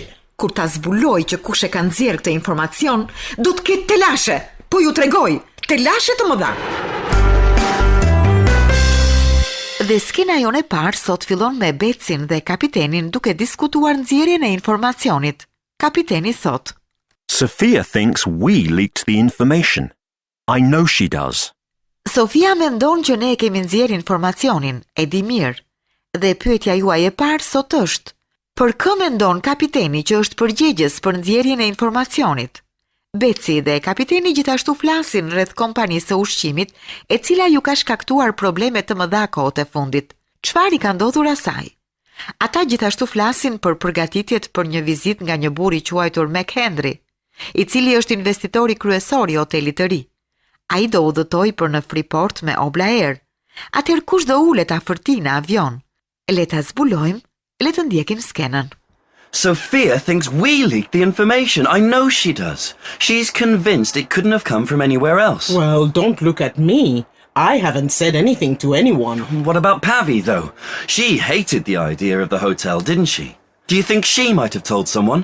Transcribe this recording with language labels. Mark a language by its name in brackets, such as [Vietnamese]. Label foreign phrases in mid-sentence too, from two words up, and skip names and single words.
[Albanian] Kur ta zbuloj që kush e ka nxjerrë këtë informacion, do të ketë telashe. Po ju tregoj, telashe të mëdha. Dhe skena jone parë sot fillon me Becin dhe kapitenin duke diskutuar nxjerrjen e informacionit. Kapiteni thot: [English] Sophia thinks we leaked the information. I know she does. [Albanian] Sofia mendon që ne kemi nxjerrë informacionin, e di mirë. Dhe pyetja juaj e parë sot është: për kë mendon kapiteni që është përgjegjës për nxjerrjen e informacionit? Beci dhe kapiteni gjithashtu flasin rreth kompanisë së ushqimit, e cila ju ka shkaktuar probleme të mëdha kohët e fundit. Çfarë I ka ndodhur asaj? Ata gjithashtu flasin për përgatitjet për një vizitë nga një burr I quajtur McHenry, I cili është investitori kryesor I hotelit të ri. Ai do udhëtoj për në Freeport me obla-er. Atëherë kush do ulet afërti në avion? Le ta zbulojmë, le të ndjekim skenën. [English] Sophia thinks we leaked the information. I know she does. She's convinced it couldn't have come from anywhere else. Well, don't look at me. I haven't said anything to anyone. What about Pavi, though? She hated the idea of the hotel, didn't she? Do you think she might have told someone?